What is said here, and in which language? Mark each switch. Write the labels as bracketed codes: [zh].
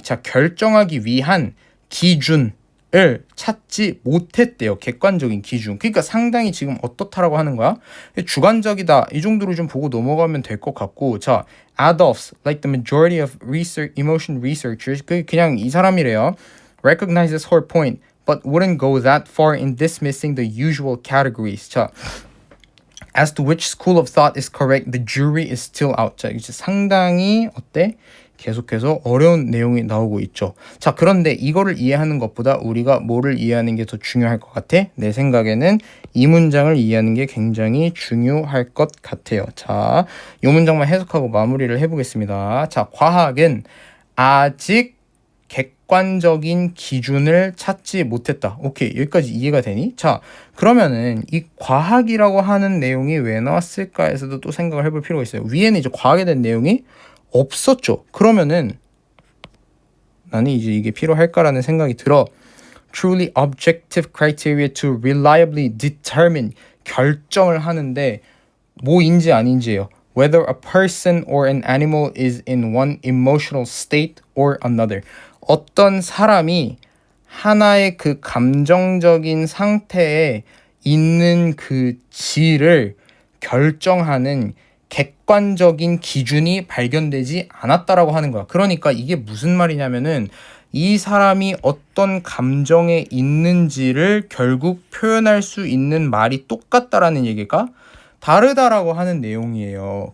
[ko] 자, 결정하기 위한 기준을 찾지 못했대요. 객관적인 기준. 그러니까 상당히 지금 어떻다라고 하는 거야? 주관적이다. 이 정도로 좀 보고 넘어가면 될 것 같고. [en] 자, Adolphs, like the majority of emotion researchers, [ko] 그냥 이 사람이래요. [en] recognizes her point, but wouldn't go that far in dismissing the usual categories. 자, as to which school of thought is correct, the jury is still out. [ko] 자, 이제 상당히 어때? 계속해서 어려운 내용이 나오고 있죠. 자, 그런데 이거를 이해하는 것보다 우리가 뭐를 이해하는 게 더 중요할 것 같아? 내 생각에는 이 문장을 이해하는 게 굉장히 중요할 것 같아요. 자, 이 문장만 해석하고 마무리를 해보겠습니다. 자, 과학은 아직 객관적인 기준을 찾지 못했다. 오케이, 여기까지 이해가 되니? 자, 그러면은 이 과학이라고 하는 내용이 왜 나왔을까에서도 또 생각을 해볼 필요가 있어요. 위에는 이제 과학에 대한 내용이 없었죠. 그러면은 나는 이제 이게 필요할까라는 생각이 들어. [en] Truly objective criteria to reliably determine. [ko] 결정을 하는데 뭐인지 아닌지예요. [en] Whether a person or an animal is in one emotional state or another. [ko] 어떤 사람이 하나의 그 감정적인 상태에 있는 그 질을 결정하는 객관적인 기준이 발견되지 않았다라고 하는 거야. 그러니까 이게 무슨 말이냐면은 이 사람이 어떤 감정에 있는지를 결국 표현할 수 있는 말이 똑같다라는 얘기가 다르다라고 하는 내용이에요.